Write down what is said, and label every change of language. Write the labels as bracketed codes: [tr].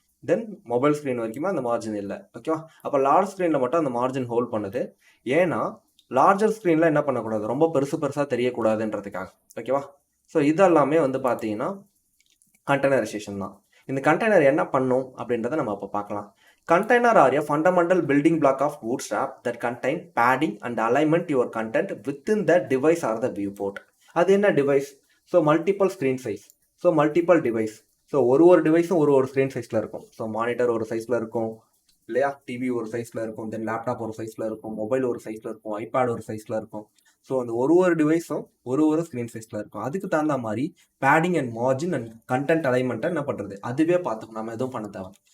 [ta] தென் mobile screen வரைக்குமே அந்த margin இல்லை. ஓகேவா? அப்போ லார்ஜ் ஸ்க்ரீனில் மட்டும் அந்த மார்ஜின் ஹோல்ட் பண்ணுது. ஏன்னா லார்ஜர் ஸ்க்ரீனில் என்ன பண்ணக்கூடாது, ரொம்ப பெருசாக தெரியக்கூடாதுன்றதுக்காக. ஓகேவா? ஸோ இதெல்லாமே வந்து பார்த்தீங்கன்னா கண்டெய்னரைசேஷன் தான். இந்த கண்டெய்னர் என்ன பண்ணும் அப்படின்றத நம்ம அப்போ பார்க்கலாம். [en] Container are a fundamental building block of Bootstrap that contain padding and alignment your content within the device or the viewport. [ta] அது என்ன device? So multiple screen size, so multiple device. So ஒரு டிவைஸும் ஒரு ஸ்க்ரீன் சைஸில் இருக்கும். So monitor ஒரு சைஸில் இருக்கும் இல்லையா, டிவி ஒரு சைஸில் இருக்கும், தென் லேப்டாப் ஒரு சைஸில் இருக்கும், மொபைல் ஒரு சைஸில் இருக்கும், ஐபேட் ஒரு சைஸில் இருக்கும். ஸோ அந்த ஒரு டிவைஸும் ஒரு ஸ்க்ரீன் சைஸில் இருக்கும். அதுக்கு தகுந்த மாதிரி padding and margin and content அலைன்மெண்ட்டை என்ன பண்ணுறது, அதுவே பார்த்துக்கணும். நம்ம எதுவும் பண்ண தேவை.